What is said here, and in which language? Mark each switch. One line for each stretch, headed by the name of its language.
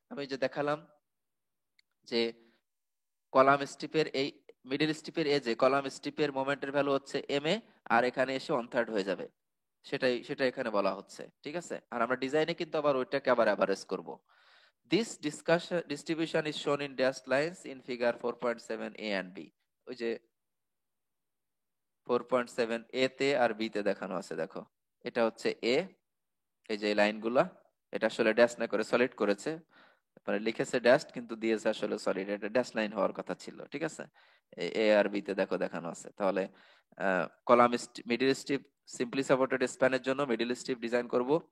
Bangla: আমি যে দেখালাম যে কলাম স্ট্রিপের এই মিডল স্ট্রিপের এজে কলাম স্ট্রিপের মোমেন্টের ভ্যালু হচ্ছে এম এ, আর এখানে এসে 1/3 হয়ে যাবে, সেটা এখানে বলা হচ্ছে। ঠিক আছে, আর আমরা ডিজাইনে কিন্তু আবার ওইটাকে আবার এভারেজ করব।
English: This discussion distribution is shown in dashed lines in figure 4.7 A and B.
Bangla: ওই যে 4.7 A তে আর B তে দেখানো আছে, দেখো এটা হচ্ছে A, এই যে লাইনগুলা, এটা আসলে ড্যাশ না করে সলিড করেছে, মানে লিখেছে ড্যাশ কিন্তু দিয়েছে আসলে সলিড, এটা ড্যাশ লাইন হওয়ার কথা ছিল। ঠিক আছে, এ আর বি তে দেখো দেখানো আছে। তাহলে column middle strip simply supported স্প্যানের জন্য মিডল স্ট্রিপ ডিজাইন করব।